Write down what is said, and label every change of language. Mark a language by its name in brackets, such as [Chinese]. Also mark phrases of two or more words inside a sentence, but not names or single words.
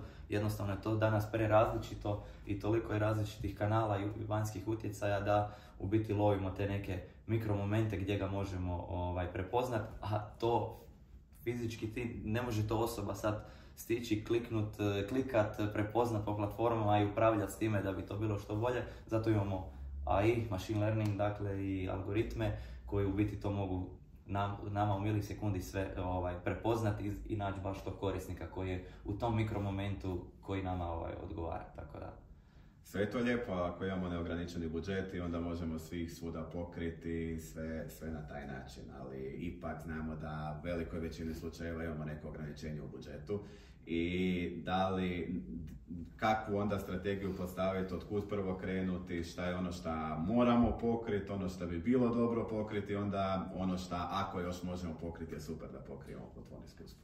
[Croatian] Jednostavno je to danas prerazličito i toliko je različitih kanala i vanjskih utjecaja da u biti lovimo te neke mikromomente gdje ga možemo prepoznat, a to fizički ti ne može to osoba sad stići, klikat, prepoznat po platformama i upravljati s time da bi to bilo što bolje. Zato imamo AI, [English] machine learning, [Croatian] dakle i algoritme koji u biti to mogu nama u milisekundi sve prepoznati i naći baš tog korisnika koji je u tom mikromomentu koji nama odgovara, tako da. Sve je to lijepo, ako imamo neograničeni budžet i onda možemo svih svuda pokriti, sve na taj način, ali ipak znamo da u velikoj većini slučajeva imamo neko ograničenje u budžetu i kakvu onda strategiju postaviti, otkud prvo krenuti, šta je ono što moramo pokriti, ono što bi bilo dobro pokriti, onda ono što ako još možemo pokriti je super da pokrijemo po tvom iskustvu.